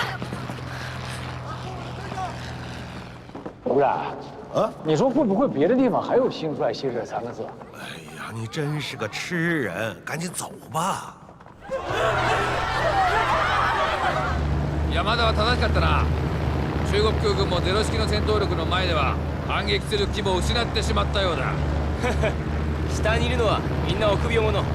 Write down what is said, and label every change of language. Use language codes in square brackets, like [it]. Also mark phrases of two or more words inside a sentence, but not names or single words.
[zh] 吴然，你说会不会别的地方还有新出来新这3个字？哎呀，你真是个痴人，赶紧走吧。 [ja] 山田は正しかったな。中国空軍もゼロ式の戦闘力の前では反撃する規模を失ってしまったようだ。下にいるのはみんな臆病者。